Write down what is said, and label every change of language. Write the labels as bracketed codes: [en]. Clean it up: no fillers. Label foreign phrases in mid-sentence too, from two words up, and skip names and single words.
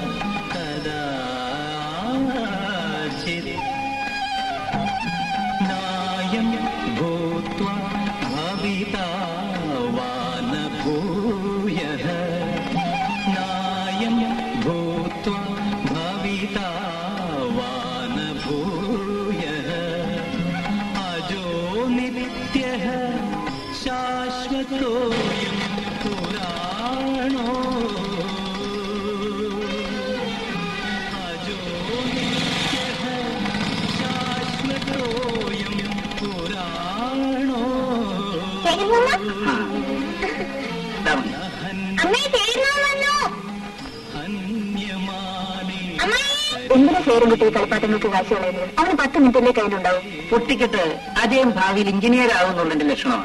[sa] कदाचित् नायं भूत्वा भविता वा न भूयः नायं भूत्वा भविता वा न भूयः अजो नित्यः शाश्वतोऽयं पुराणो अजो नित्यः शाश्वतोऽयं पुराणो [ml] എന്തിനാ ചേരുംകുട്ടി കളിപ്പാട്ടങ്ങൾക്ക് കാശ് കളയുന്നത്? അവന് 10 മിനിറ്റിലെ കയ്യിലുണ്ടാവും. പൊട്ടിക്കിട്ട് അദ്ദേഹം ഭാവിയിൽ എഞ്ചിനീയർ ആവുന്നുള്ളതിന്റെ ലക്ഷണമാണ്.